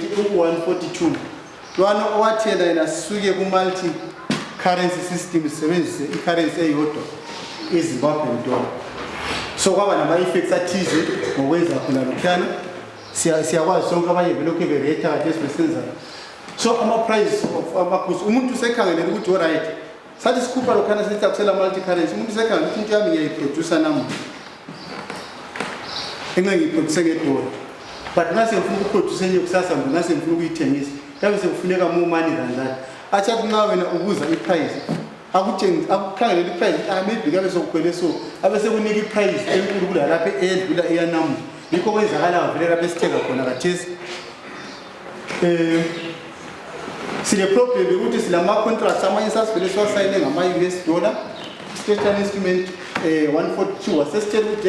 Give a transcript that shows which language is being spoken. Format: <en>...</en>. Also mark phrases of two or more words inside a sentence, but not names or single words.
<nd>eku-142 lwana owathela yena sisuke ku-</nd> <en>multi currency system</en> <nd>sisebenzise i-currency eyodwa iZimbabwean dollar so kwaba nama-effects athize ngokwenza khona lokhuyana siyakwazi sonke abanye belokhu bereyitha kade esibesenza so ama-price of amagoods umuntu usekhangelele ukuthi oright sathi sikhupha lokhana sithi akusela multi-currency umuntu usekhangele ukuthi into yami ngiyayiproducer namuhla enxe ngiyiproduce ngedola but ngase ngifuna ukuproduce enye kusasa mbe ngase ngifuna ukuyithengisa yabe sekufuneka</nd> <en>more money than that</en> <nd>athi athi nxa wena ubuza i-price akukhangelele i-price maybe kabe sokukhwele so abe sekunika i-price enkulu kulalapha eyedlula eyanamuhla yikho kwenzakala vele lapho esithenga khona kathesi sile problem ukuthi silama-contracts amanye sasivele siwasayine ngama-US dollar</nd> <en>statutory instrument 142</en> <nd>wasesitshela ukuthi</nd>